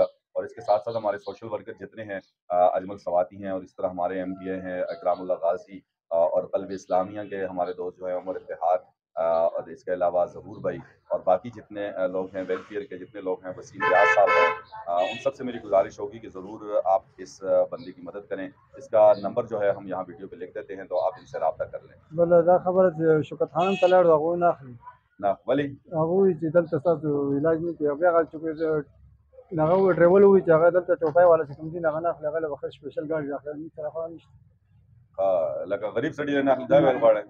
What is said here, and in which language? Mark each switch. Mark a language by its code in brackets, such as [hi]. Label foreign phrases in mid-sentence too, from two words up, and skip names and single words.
[ur] اور اس کے ساتھ ساتھ ہمارے [en] social worker [ur] جتنے ہیں، اجمل سواتی ہیں اور اس طرح ہمارے MBA ہیں اکرام اللہ غازی، اور قلب اسلامیہ کے ہمارے دوست جو ہیں عمر افتخار، اور اس کے علاوہ ظہور بھائی اور باقی جتنے لوگ ہیں، ویلفیئر کے جتنے لوگ ہیں، وسیم ریاض صاحب ہیں، ان سب سے میری گزارش ہوگی کہ ضرور آپ اس بندے کی مدد کریں. اس کا نمبر جو ہے ہم یہاں ویڈیو پہ لکھ دیتے ہیں، تو آپ ان سے رابطہ کر لیں. [ps] بل دا خبره چې شوکت خان ته لاړو هغه نه اخلي نه ولې هغه وایي چې دلته ستاسو علاج نه کوي بیا هغه چې هغه ډرایور وایي چې هغه دلته ټوپۍ والا چې کوم دي هغه نه اخلي هغه له بخښ سپیشل ګاډي راخلي موږ سره خبره نشته لکه غریب سړي نه اخلي دا ویل غواړي